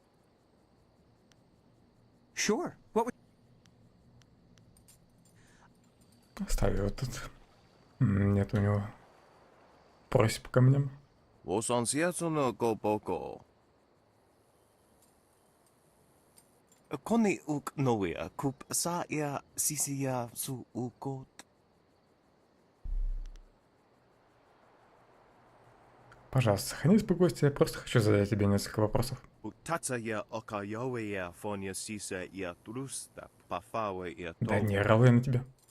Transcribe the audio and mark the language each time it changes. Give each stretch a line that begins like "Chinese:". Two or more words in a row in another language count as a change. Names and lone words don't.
English: Sure, what would...
Russian: Оставь его тут. Нет у него просьб ко мне. Koni uk noia kup sa ia sisia su ukot. Пожалуйста, сохрани спокойствие, я просто хочу задать тебе несколько вопросов. Да не орал я на тебя.